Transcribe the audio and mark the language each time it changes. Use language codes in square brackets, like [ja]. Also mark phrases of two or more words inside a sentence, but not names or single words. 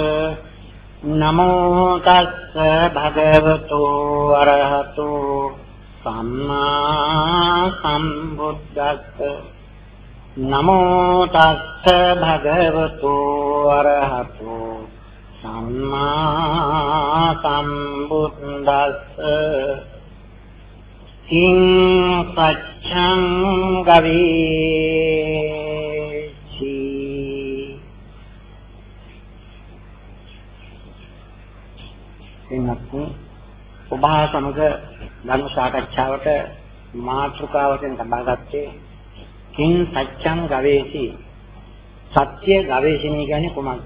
[pi] නමෝ තස්ස භගවතු අරහතු සම්මා සම්බුද්දස්ස නමෝ තස්ස භගවතු අරහතු සම්මා සම්බුද්දස්ස කිං සච්ඡං ගවේචි [si] එන්නත් ඔබ සමග ධර්ම සාකච්ඡාවට මාතෘකාවකින් තබාගත්තේ [pi] කිං සච්ඡං ගවේචි [si] සත්‍ය ගවේෂණය කියන්නේ කොහොමද?